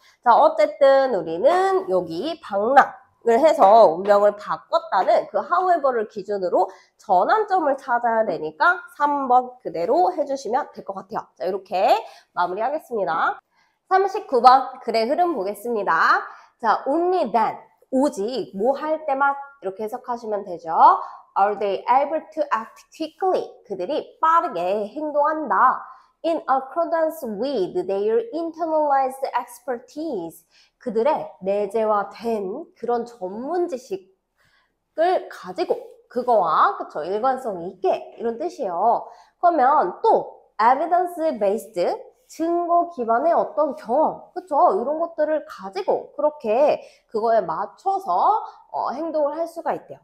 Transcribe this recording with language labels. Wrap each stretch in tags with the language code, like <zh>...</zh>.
<ko>자, 어쨌든 우리는 여기 방랑을 해서 운명을 바꿨다는 그 however를 기준으로 전환점을 찾아야 되니까 3번 그대로 해주시면 될 것 같아요. 자, 이렇게 마무리하겠습니다. 39번 글의 흐름 보겠습니다. 자, only then, 오직 뭐 할 때만 이렇게 해석하시면 되죠.</ko> <en>Are they able to act quickly?</en> <ko>그들이 빠르게 행동한다.</ko> <en>In accordance with their internalized expertise.</en> <ko>그들의 내재화된 그런 전문 지식을 가지고 그거와 그쵸 일관성 있게 이런 뜻이에요. 그러면 또 evidence based 증거 기반의 어떤 경험, 그쵸? 이런 것들을 가지고 그렇게 그거에 맞춰서 행동을 할 수가 있대요.</ko>